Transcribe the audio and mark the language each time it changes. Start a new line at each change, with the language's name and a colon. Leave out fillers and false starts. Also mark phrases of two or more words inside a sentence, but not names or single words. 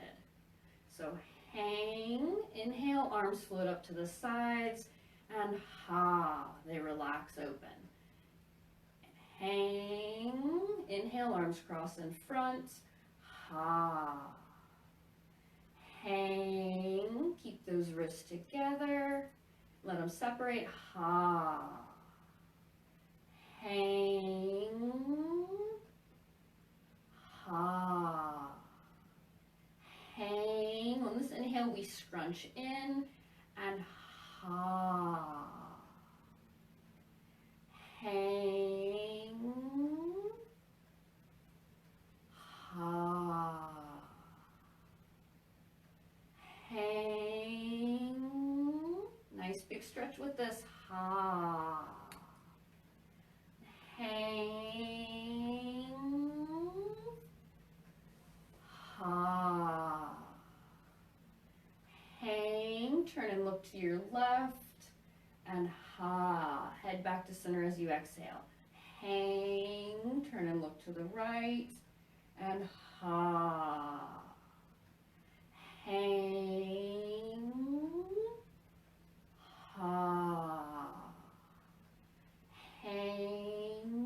English: So hang, inhale, arms float up to the sides, and ha, they relax open. Hang, inhale, arms cross in front, ha. Hang, keep those wrists together, let them separate, ha. Hang, ha. Hang. On this inhale, we scrunch in, and ha. Hang, ha. Hang. Nice big stretch with this, ha. Hang, ha. Hang, turn and look to your left, and ha. Head back to center as you exhale. Hang, turn and look to the right, and ha. Hang, ha. Hang,